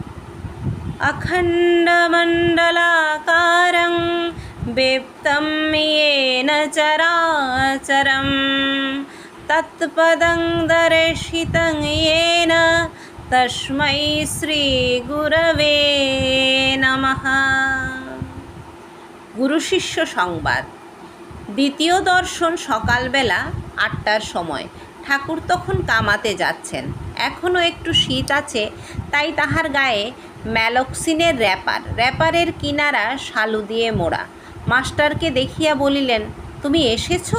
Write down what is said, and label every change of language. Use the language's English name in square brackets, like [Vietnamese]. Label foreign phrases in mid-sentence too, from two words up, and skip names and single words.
[Sanskrit] अखण्डमण्डलाकारं व्याप्तं येन चराचरं तत्पदं दर्शितं येन तस्मै श्रीगुरवे नमः। [Bangla] গুরু শিষ্য সংবাদ। দ্বিতীয় দর্শন সকালবেলা ৮টার সময়। ঠাকুর তখন কামাতে যাচ্ছেন। এখনও একটু শীত আছে, তাই তাহার গায়ে ম্যালক্সিনের র্যাপারের কিনারা শালু দিয়ে মোড়া। মাস্টারকে দেখিয়া বলিলেন, তুমি এসেছো?